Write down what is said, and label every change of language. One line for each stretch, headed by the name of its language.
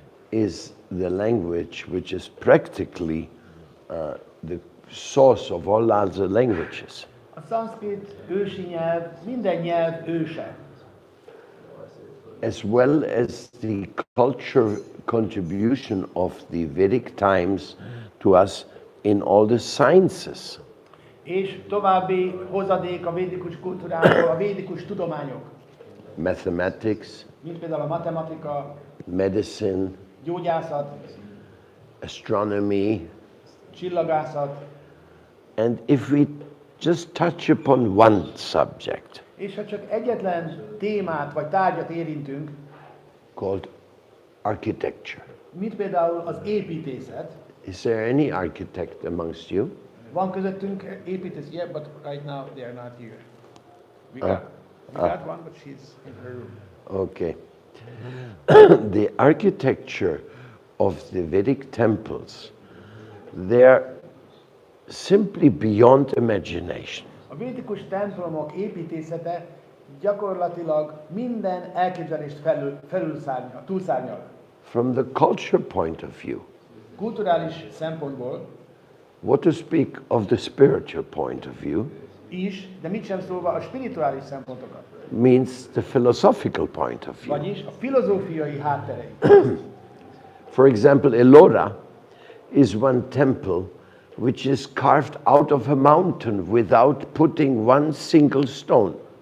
English: is the language which is practically the source of all other languages.
Hungarian: A szanszkrit ősi nyelv, minden nyelv őse.
English: As well as the culture contribution of the Vedic times to us in all the sciences.
Hungarian: És további hozadék a védikus kultúrából a védikus tudományok,
English: Mathematics,
Hungarian: mint például a matematika,
English: medicine,
Hungarian: gyógyászat,
English: astronomy.
Hungarian: csillagászat,
English: And if we just touch upon one subject
Hungarian: és ha csak egyetlen témát vagy tárgyat érintünk,
English: called architecture,
Hungarian: mint például az építészet,
English: is there any architect amongst you?
Hungarian: van közöttünk építész,
English: yeah, but right now they are not here. We got one, but she's in her room. Okay. The architecture of the Vedic temples, they're simply beyond imagination.
Hungarian: A védikus templomok építészete gyakorlatilag minden elképzelést túlszárnyal.
English: From the culture point of view,
Hungarian: Kulturális szempontból
English: what to speak of the spiritual point of view,
Hungarian: is, de mit sem szólva a spirituális szempontokat.
English: means the philosophical point of view.
Hungarian: Vagyis a filozófiai hátterei.
English: For example, Ellora is one temple which is carved out of a mountain without putting one single stone.